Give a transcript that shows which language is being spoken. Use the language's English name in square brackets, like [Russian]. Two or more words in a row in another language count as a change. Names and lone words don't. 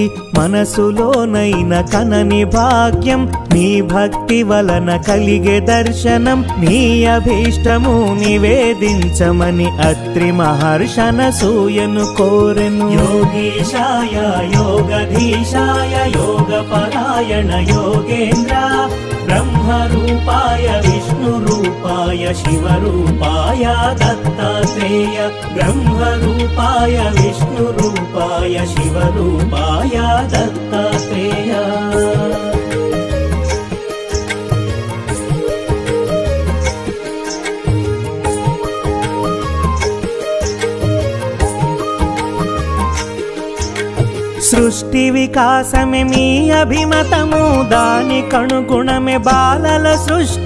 [Telugu] మనసులోనైన కనని భాగ్యం నీ భక్తి వలన కలిగే దర్శనం నీ అభీష్టము నివేదించమని అత్రి మహర్షనసూయను కోరెను. [Sanskrit] యోగీశాయ యోగధీశాయ యోగపరాయణ योगेन्द्र ब्रह्मरूपाय विष्णुरूपाय शिवरूपाय दत्तात्रेय ब्रह्मरूपाय विष्णुरूपाय शिवरूपाय दत्तात्रेय। [Telugu] సృష్టి వికాసమే మీ అభిమతము దాని కణుగుణమే బాలల సృష్టి.